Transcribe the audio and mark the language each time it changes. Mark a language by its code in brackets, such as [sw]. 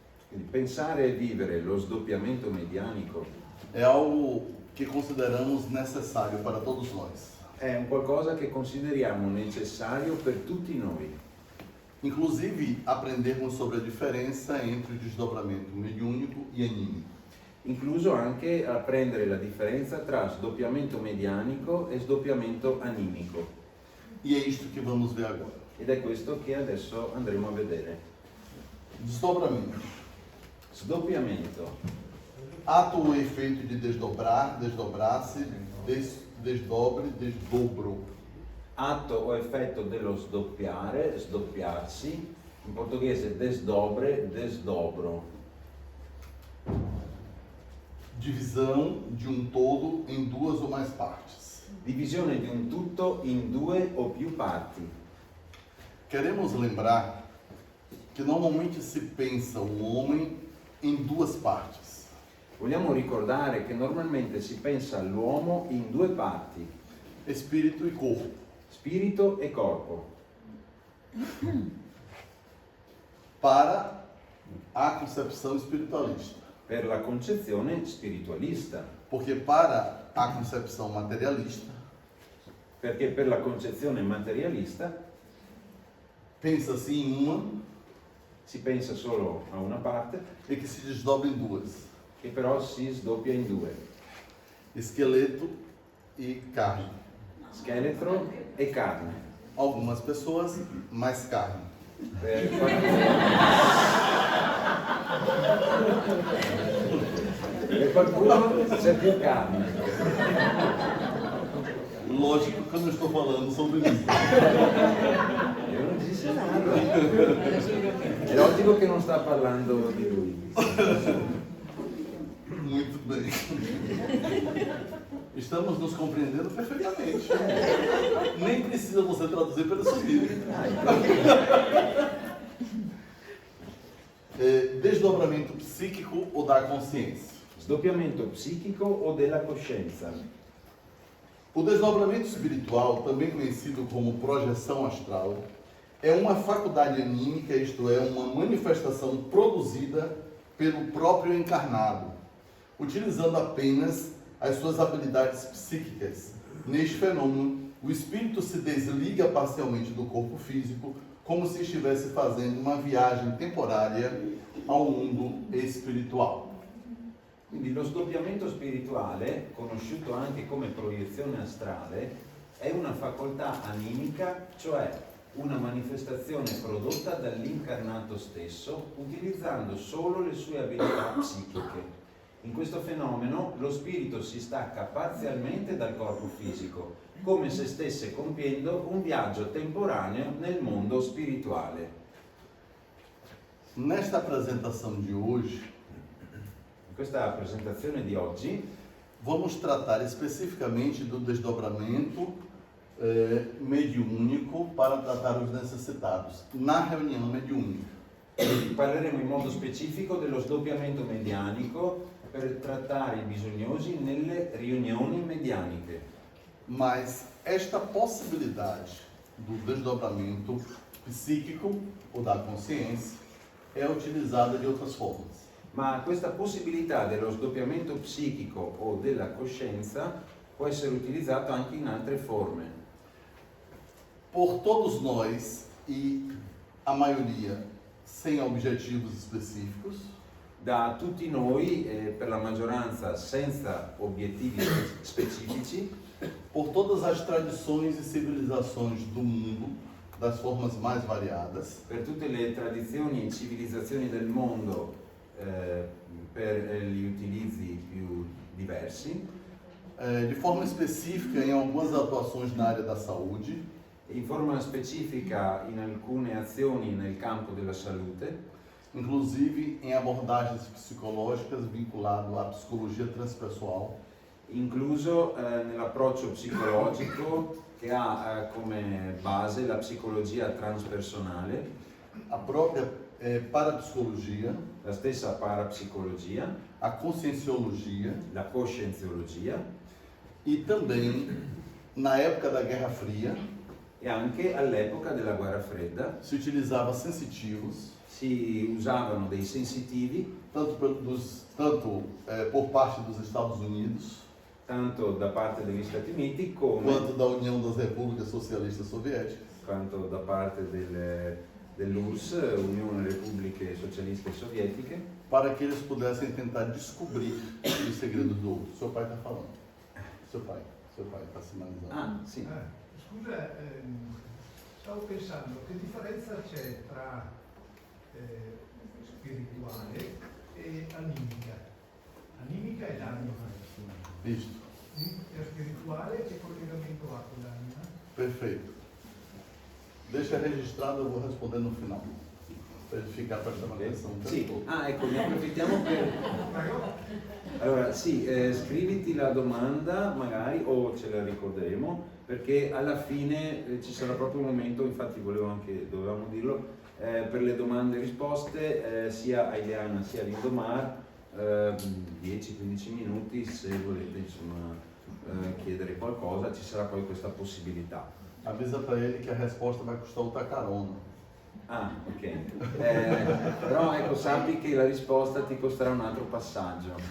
[it] Quindi pensare e vivere lo sdoppiamento medianico [pt] é algo que consideramos necessário para todos nós. [it] è un qualcosa che consideriamo necessario per tutti noi. [pt] Inclusive, aprendermos sobre a diferença entre o desdobramento mediúnico e anímico. [it] Incluso anche apprendere la differenza tra sdoppiamento medianico e sdoppiamento animico. [pt] E é isto que vamos ver agora. [it] Ed è questo che adesso andremo a vedere. [pt] Desdobramento. [it] Sdoppiamento. [pt] Ato ou efeito de desdobrar, desdobrar-se, desdobre, desdobro. [it] Atto o effetto dello sdoppiare, sdoppiarsi. In portoghese desdobre, desdobro. [pt] Divisão de um todo em duas ou mais partes. [it] Divisione di un tutto in due o più parti. [pt] Queremos lembrar que normalmente se pensa o homem em duas partes. [it] Vogliamo ricordare che normalmente si pensa all'uomo in due parti, [pt] Espírito e corpo. [it] spirito e corpo, [pt] Para a concepção espiritualista. [it] per la concezione spiritualista, [pt] Porque para a concepção materialista, [it] perché per la concezione materialista [pt] pensa-se em uma [it] si pensa solo a una parte, [pt] e que se desdobra em duas. [it] che però si sdoppia in due, [pt] Esqueleto e carne. [it] scheletro e carne. [pt] Algumas pessoas, mais carne. [it] Per qualcuno c'è più carne. [pt] Lógico que eu não estou falando sobre isso. Io non disse nada. [it] È logico che non sta parlando di lui. [pt] Muito bem. Estamos nos compreendendo perfeitamente. Nem precisa você traduzir para subir. Desdobramento psíquico ou da consciência. [it] Sdoppiamento psichico o della coscienza. [pt] O desdobramento espiritual, também conhecido como projeção astral, é uma faculdade anímica, isto é, uma manifestação produzida pelo próprio encarnado, utilizando apenas as suas habilidades psíquicas. Neste fenômeno, o espírito se desliga parcialmente do corpo físico, como se estivesse fazendo uma viagem temporária ao mundo espiritual. [it] Quindi lo sdoppiamento spirituale, conosciuto anche come proiezione astrale, è una facoltà animica, cioè una manifestazione prodotta dall'incarnato stesso utilizzando solo le sue abilità psichiche. In questo fenomeno lo spirito si stacca parzialmente dal corpo fisico, come se stesse compiendo un viaggio temporaneo nel mondo spirituale. [pt] Nesta apresentação de hoje, [it] In questa presentazione di oggi [pt] vamos tratar especificamente do desdobramento mediúnico para tratar os necessitados na reunião mediúnica. [it] Parleremo in modo specifico dello sdoppiamento medianico per trattare i bisognosi nelle riunioni medianiche. [pt] Mas esta possibilidade do desdobramento psíquico ou da consciência é utilizada de outras formas. [it] Ma questa possibilità dello sdoppiamento psichico o della coscienza può essere utilizzata anche in altre forme. [pt] Por todos nós, e a maioria sem objetivos específicos, [it] Da tutti noi, per la maggioranza senza obiettivi specifici, [pt] por todas as tradições e civilizações do mundo, das formas mais variadas, [it] per tutte le tradizioni e civilizzazioni del mondo, per gli utilizzi più diversi, [pt] de forma específica em algumas atuações na área da saúde, [it] in forma specifica in alcune azioni nel campo della salute, [pt] inclusive em abordagens psicológicas vinculado à psicologia transpessoal, [it] incluso nell'approccio psicologico che ha come base la psicologia transpersonale, [pt] a própria parapsicologia, [it] la stessa parapsicologia, [pt] a conscienciologia [it] la coscienziologia [pt] e também na época da Guerra Fria [it] e anche all'epoca della guerra fredda [pt] se utilizava sensitivos, [it] si usavano dei sensitivi [pt] tanto por parte dos Estados Unidos [it] tanto da parte degli Stati Uniti [pt] quanto da União das Repúblicas Socialistas Soviéticas, [it] quanto da parte dell'URSS, Unione Repubbliche Socialiste Sovietiche, [pt] para que eles pudessem tentar descobrir os segredos do outro. Seu pai está falando. Seu pai está sinalizando. [it] Ah, sì. Scusa, stavo pensando, che differenza c'è tra spirituale e animica? Animica è l'anima. Visto. E spirituale che collegamento ha con l'anima? [pt] Perfeito. Deixa registrado, eu vou responder no final. Para ele ficar prestando atenção. [it] Sì, ecco, ne approfittiamo per... Allora, sì, scriviti la domanda magari, o ce la ricorderemo, perché alla fine ci sarà proprio un momento, infatti dovevamo dirlo, per le domande e risposte, sia a Ileana sia a Lindomar, 10-15 minuti, se volete insomma chiedere qualcosa, ci sarà poi questa possibilità. [pt] Avisa para ele que a resposta vai custar outra carona. Ah, ok. [it] Però ecco, sappi che la risposta ti costerà un altro passaggio.